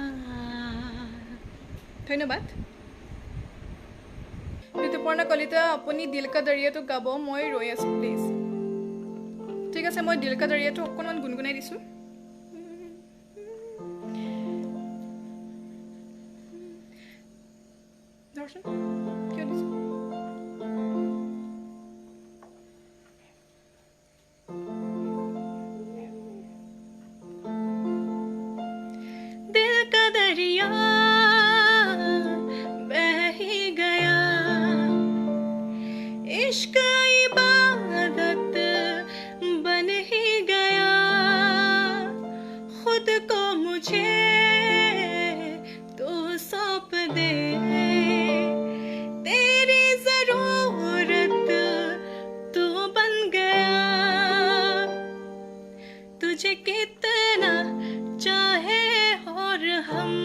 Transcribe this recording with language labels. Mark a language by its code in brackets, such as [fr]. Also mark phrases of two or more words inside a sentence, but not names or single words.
[as] ধন্যবাদ ঋতুপৰ্ণা কলিতা আপুনি দিল কা দৰিয়াটো গাব মই ৰৈ আছোঁ প্লিজ ঠিক আছে মই দিল কা দৰিয়াটো অকণমান গুণগুণাই দিছোঁ ধৰচোন কিয় দিছোঁ [hi] दिल का दरिया बह ही गया इश्क इबादत बन ही गया खुद को मुझे तो सौंप दे तेरी जरूरत तू बन गया तुझे कितना चाहे और हम